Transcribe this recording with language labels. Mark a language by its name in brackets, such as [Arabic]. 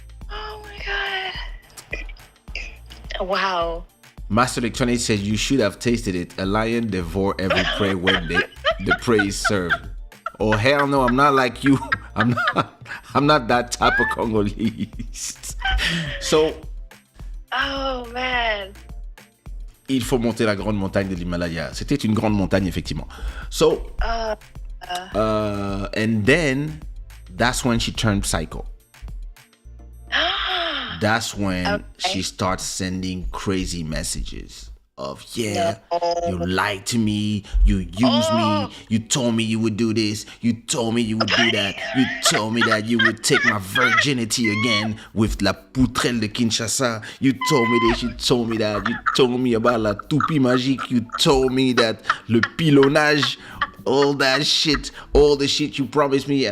[English] Oh my God. Wow. Master Electronics says you should have tasted it. A lion devour every prey when they the praise served. Oh hell no, I'm not like you. I'm not that type of Congolese. So, Oh man. [French] il faut monter la grande montagne de l'Himalaya. C'était une grande montagne, effectivement. [English] So, and then that's when she turned psycho. That's when she starts sending crazy messages of, yeah, you lied to me, you used me, you told me you would do this, you told me you would do that, you told me that you would take my virginity again with la poutrelle de Kinshasa, you told me this, you told me that, you told me about la toupie magique, you told me that le pilonnage, all that shit, all the shit you promised me.